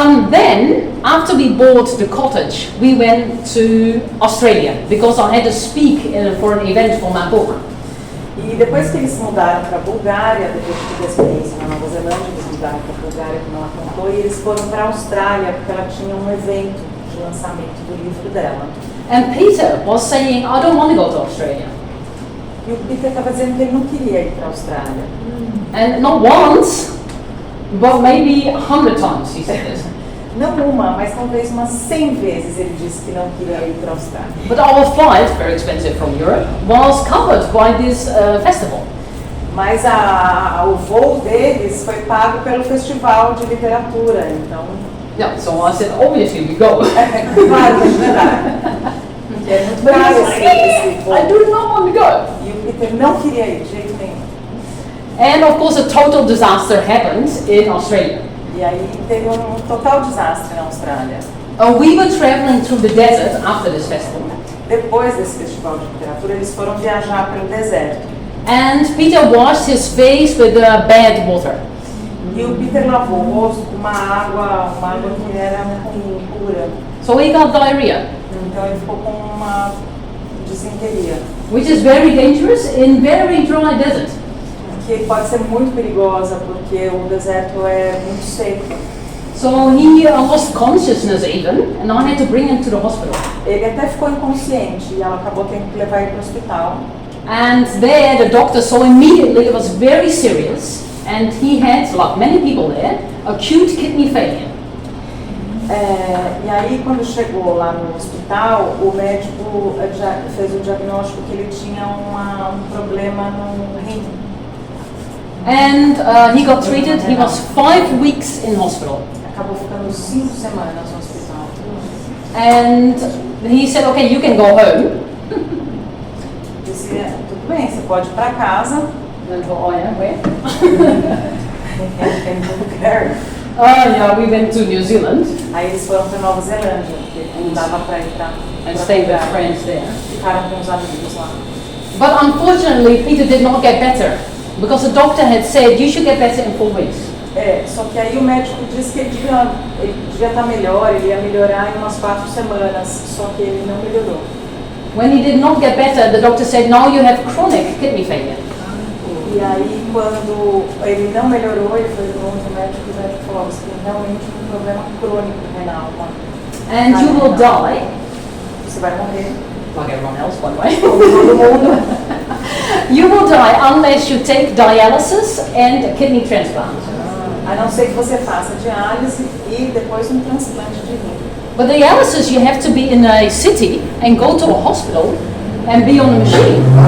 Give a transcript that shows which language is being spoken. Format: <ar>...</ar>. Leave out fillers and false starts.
<en>Then, after we bought the cottage, we went to Australia because I had to speak for an event for my book.</en> <pt>E depois que eles se mudaram para a Bulgária, depois de ter a experiência na Nova Zelândia, eles mudaram para a Bulgária, como ela contou, e eles foram para a Austrália, porque ela tinha um evento de lançamento do livro dela.</pt> <en>And Peter was saying, I don't want to go to Australia.</en> <pt>E o Peter estava dizendo que ele não queria ir para a Austrália.</pt> <en>And not once, but maybe 100 times he said this.</en> <pt>Não uma, mas talvez umas 100 vezes ele disse que não queria ir para a Austrália.</pt> <en>But our flight, very expensive from Europe, was covered by this festival.</en> <pt>Mas o voo deles foi pago pelo festival de literatura, então...</pt> <en>Yeah, so I said, obviously we go.</en> <pt>Claro, que ajudar. Porque é muito</pt> <en>But he</en> <pt>caro</pt> <en>said,</en> <pt>esse voo.</pt> <en>I do not want to go.</en> <pt>E o Peter não queria ir de jeito nenhum.</pt> <en>And of course a total disaster happened in Australia.</en> <pt>E aí teve um total desastre na Austrália.</pt> <en>We were traveling through the desert after this festival.</en> <pt>Depois desse festival de literatura, eles foram viajar pelo deserto.</pt> <en>And Peter washed his face with bad water.</en> <pt>E o Peter lavou o rosto com uma água que era ruim, impura.</pt> <en>So he got diarrhea,</en> <pt>Então ele ficou com uma disenteria,</pt> <en>which is very dangerous in very dry desert.</en> <pt>que pode ser muito perigosa porque o deserto é muito seco.</pt> <en>So he lost consciousness even, and I had to bring him to the hospital.</en> <pt>Ele até ficou inconsciente e ela acabou tendo que levar ele para o hospital.</pt> <en>And there the doctor saw immediately it was very serious, and he had, like many people there, acute kidney failure.</en> <pt>E aí, quando chegou lá no hospital, o médico já fez o diagnóstico que ele tinha um problema no rim.</pt> <en>And he got treated. He was 5 weeks in hospital.</en> <pt>Acabou ficando 5 semanas no hospital.</pt> <en>And he said, okay, you can go home.</en> <pt>tudo bem, você pode ir para casa.</pt> <en>And oh yeah, where?</en> <pt>em Gary.</pt> <en>Oh yeah, we went to New Zealand</en> <pt>Aí eles foram para Nova Zelândia, porque não dava para ir para</pt> <en>and stayed with friends there.</en> <pt>Ficaram com os amigos lá.</pt> <en>But unfortunately, Peter did not get better because the doctor had said you should get better in 4 weeks.</en> <pt>Só que aí o médico disse que ele devia estar melhor, ele ia melhorar em umas 4 semanas, só que ele não melhorou.</pt> <en>When he did not get better, the doctor said, now you have chronic kidney failure.</en> <pt>E aí, quando ele não melhorou, ele foi no médico e o médico falou que tem realmente um problema crônico renal.</pt> <en>And you will die,</en> <pt>Você vai morrer.</pt> <en>like everyone else, by the way.</en> <pt>Todo mundo.</pt> <en>You will die unless you take dialysis and a kidney transplant.</en> <pt>A não ser que você faça diálise e depois um transplante de rim.</pt> <en>But dialysis, you have to be in a city and go to a hospital and be on a machine.</en>